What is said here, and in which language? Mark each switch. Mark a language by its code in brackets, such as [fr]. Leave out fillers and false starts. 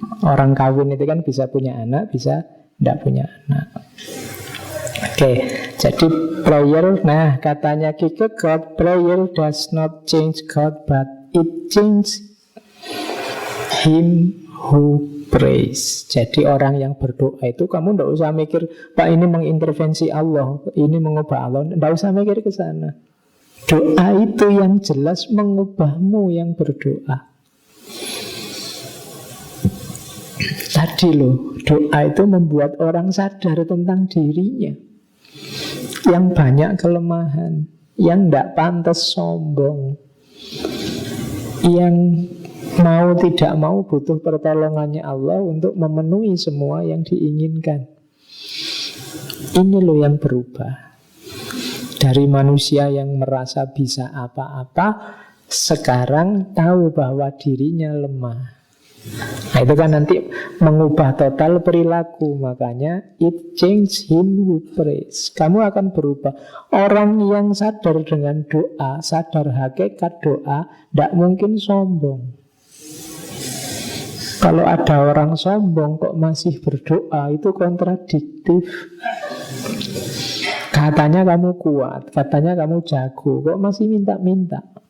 [id] Orang kawin itu kan bisa punya anak, bisa tidak punya anak. Oke, jadi prayer, nah katanya [en] Kierkegaard, prayer does not change God, but it changes him who prays. [id] Jadi orang yang berdoa itu kamu tidak usah mikir, Pak ini mengintervensi Allah, ini mengubah Allah, tidak usah mikir ke sana. Doa itu yang jelas mengubahmu yang berdoa. Tadi loh, doa itu membuat orang sadar tentang dirinya, yang banyak kelemahan, yang tidak pantas sombong, yang mau tidak mau butuh pertolongannya Allah untuk memenuhi semua yang diinginkan. Ini loh yang berubah. Dari manusia yang merasa bisa apa-apa, sekarang tahu bahwa dirinya lemah. Nah itu kan nanti mengubah total perilaku. Makanya [en] it change him who prays. [id] Kamu akan berubah. Orang yang sadar dengan doa, sadar hakikat doa, tidak mungkin sombong. Kalau ada orang sombong kok masih berdoa, itu kontradiktif. Katanya kamu kuat, katanya kamu jago, kok masih minta-minta.